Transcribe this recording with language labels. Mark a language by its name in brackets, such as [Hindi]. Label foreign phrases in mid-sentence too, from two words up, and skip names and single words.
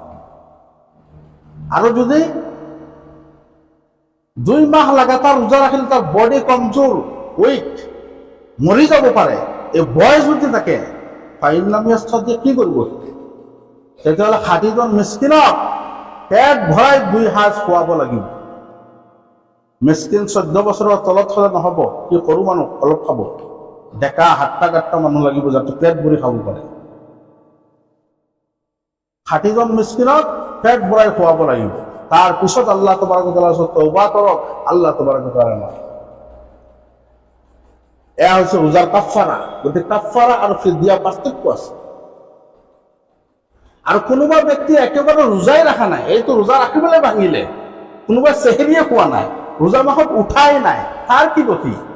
[Assamese] আৰু যদি 2 মাহ লাগাতাৰ ৰোজা ৰাখিলে তাৰ বডি কমজোৰ উইক মৰি যাব পাৰে এই বয়স যদি থাকে ফাইনামিয়াস্তে কি কৰিব তেতিয়াহ'লে 60জন মিসকিনক পেট ভৰাই 2 সাঁজ খুৱাব লাগিব মিসকিন 14 বছৰৰ তলত হ'লে নহ'ব কি সৰু মানুহ অলপ খাব ডেকা [Hindi] हट्टा कट्टा [Assamese] মানুহ লাগিব যাতে পেট ভৰি খাব পাৰে 60জন মিসকিনক পেট ভৰাই খুৱাব লাগিব তাৰ পিছত [Arabic] الله تبارك وتعالى [Assamese] তওবা কৰক [Arabic] الله تبارك وتعالى [Assamese] এয়া হৈছে ৰোজাৰ কাফাৰা গতিকে কাফাৰা আৰু ফিদিয়া পাৰ্থক্য আছে আৰু কোনোবা ব্যক্তি একেবাৰে ৰোজাই ৰাখা নাই এইটো ৰোজা ৰাখিবলৈ ভাঙিলে কোনোবা চেহৰিয়ে খোৱা নাই ৰোজা মাহত উঠাই নাই তাৰ কি গতি